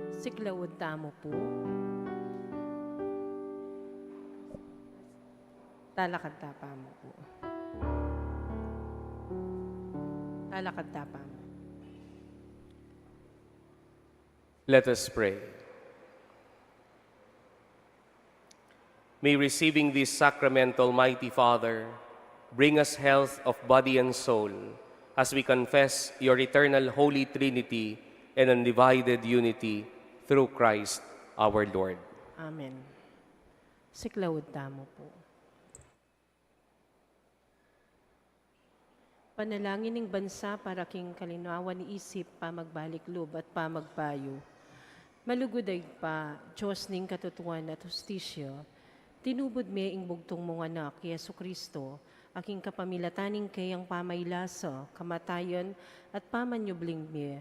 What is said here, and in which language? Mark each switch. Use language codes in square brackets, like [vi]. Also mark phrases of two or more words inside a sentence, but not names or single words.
[pam] Siklawod tamo po. Talakad tapa mo po. Talakad tapa mo. [en] Let us pray. May receiving this sacrament, Almighty Father, bring us health of body and soul as we confess your eternal Holy Trinity and undivided unity through Christ our Lord. [pam] Amen. Siklawod tamo po. Panalangin ng bansa para king kalinawan ni isip, pamagbalik loob at pamagpayo. Maluguday pa, Diyos ning katutuan at hustisya, tinubod me ing bugtong mong anak, Yesu Kristo, aking kapamilataning kayang pamaylasa, kamatayan at pamanyubling me.